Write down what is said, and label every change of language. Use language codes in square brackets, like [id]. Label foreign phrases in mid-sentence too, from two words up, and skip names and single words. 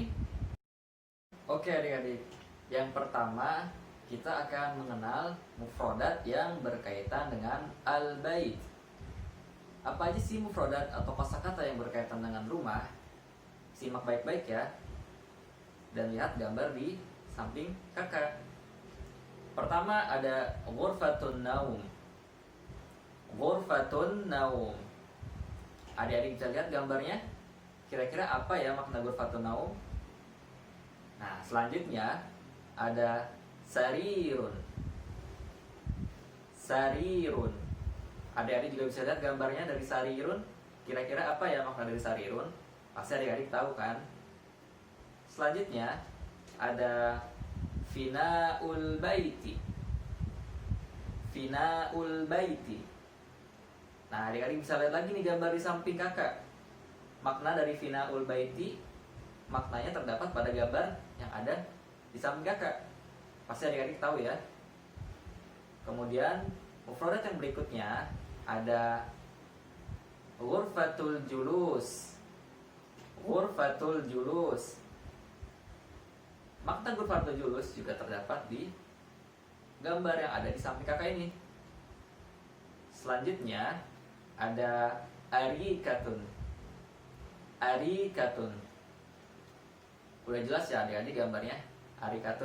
[id] Oke adik-adik, yang pertama kita akan mengenal mufradat yang berkaitan dengan al-bait. Apa aja sih mufradat atau kosakata yang berkaitan dengan rumah? Simak baik-baik ya, dan lihat gambar di samping kakak. Pertama ada [ar] غرفة النوم. غرفة النوم. [id] Adik-adik bisa lihat gambarnya? Kira-kira apa ya makna [ar] غرفة النوم? [id] Nah, selanjutnya ada sarirun. Sarirun. Adik-adik juga bisa lihat gambarnya dari sarirun. Kira-kira apa ya makna dari sarirun? Pasti adik-adik tahu kan? Selanjutnya ada [ar] فناء البيت. فناء البيت. [id] Nah, adik-adik bisa lihat lagi nih gambar di samping kakak. Makna dari [ar] فناء البيت, [id] maknanya terdapat pada gambar yang ada di samping kakak. Pasti adik-adik tahu ya. Kemudian mufradat yang berikutnya ada [ar] غرفة الجلوس. غرفة الجلوس. [id] Makna [ar] غرفة الجلوس [id] juga terdapat di gambar yang ada di samping kakak ini. Selanjutnya ada arikatun. arikatun. Udah jelas ya adik-adik gambarnya, arikatun.